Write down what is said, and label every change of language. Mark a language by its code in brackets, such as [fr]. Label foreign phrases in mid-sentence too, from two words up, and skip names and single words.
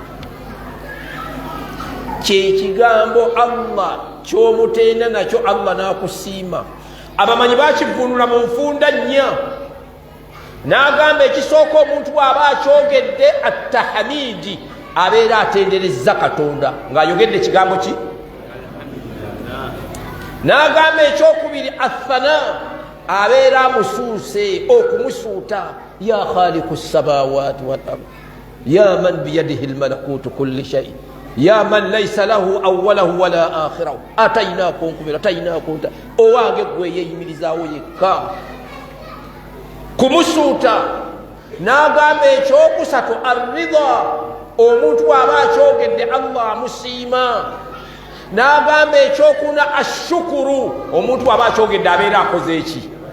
[lg] kyekigambo Allah ky'omutenda nakyo Allah n'akusiima abamanyi bakivunula mu nfunda nnya n'agamba ekisooka omuntu bw'aba akyogedde attahmidi abeera atenderezza Katonda ng'ayogedde ekigambo ki n'agamba ekyokubiri athana abeera amusuuse okumusuuta [ar] يا خالق السماوات والأرض يا من بيده الملكوت كل شيء يا من ليس له أوله ولا آخره [lg] atainaako nkubira atainaako owange gwe yeeyimirizaawo yekka kumusuuta n'agamba ekyokusatu arridha omuntu bw'aba akyogedde Allah amusiima n'agamba ekyokuna ashukuru omuntu bw'aba akyogedde abeera akoze eki